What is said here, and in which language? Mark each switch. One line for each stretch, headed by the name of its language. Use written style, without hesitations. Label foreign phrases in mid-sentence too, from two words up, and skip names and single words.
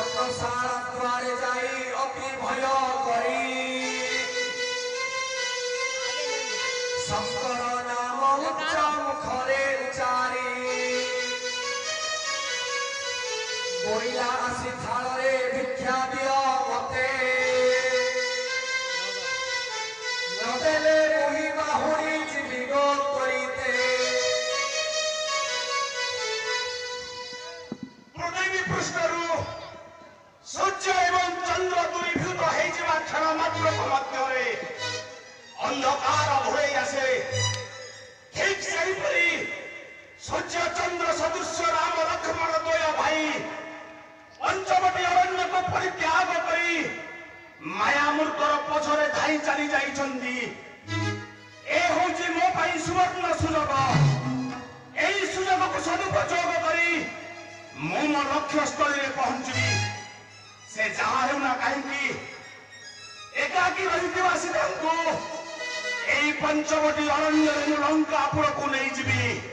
Odia: ପର୍ଣ୍ଣଶାଳା ଦ୍ୱାରେ ଯାଇ ଅତି ଭୟ କରି ଶଙ୍କର ନାମ ଉଚ୍ଚ ମୁଖରେ ଉଚ୍ଚାରି ବୋଇଲା ଆସି थाଳରେ भिक्षा दिଅ ମତେ ନଦେଲେ ମୁହିଁ ବାହୁଡ଼ି ଯିବି ଗୋ କରିତେ। ପୃଥିବୀ ପୃଷ୍ଠରୁ ସୂର୍ଯ୍ୟ ଏବଂ ଚନ୍ଦ୍ର ଦୂରୀଭୂତ ହୋଇଯିବା କ୍ଷଣ ମାତ୍ର ମଧ୍ୟରେ ଅନ୍ଧକାର ଘୋଡ଼ାଇ ଆସେ ଠିକ୍ ସେହିପରି ସୂର୍ଯ୍ୟ ଚନ୍ଦ୍ର ସଦୃଶ ରାମ ଲକ୍ଷ୍ମଣ ଦ୍ୱୟ ଭାଇ ପଞ୍ଚବଟୀ ଅରଣ୍ୟ କୁ ପରିତ୍ୟାଗ କରି ମାୟାମୂର୍ତ୍ତିର ପଛରେ ଧାଇଁ ଚାଲି ଯାଉଛନ୍ତି। ଏ ହେଉଛି ମୋ ପାଇଁ ସୁବର୍ଣ୍ଣ ସୁଯୋଗ ଏହି ସୁଯୋଗ କୁ ସଦୁପଯୋଗ କରି ମୁଁ ମୋ ଲକ୍ଷ୍ୟ ସ୍ଥଳୀ ପହଞ୍ଚିବି। ସେ ଯାହା ହେଉନା କାହିଁକି ଏକାକୀ ରହିଥିବା सीताଙ୍କୁ ଏହି ପଞ୍ଚବଟୀ ଅରଣ୍ୟ ମୁଁ ଲଙ୍କା ପୁରକୁ ନେଇ ଯିବି।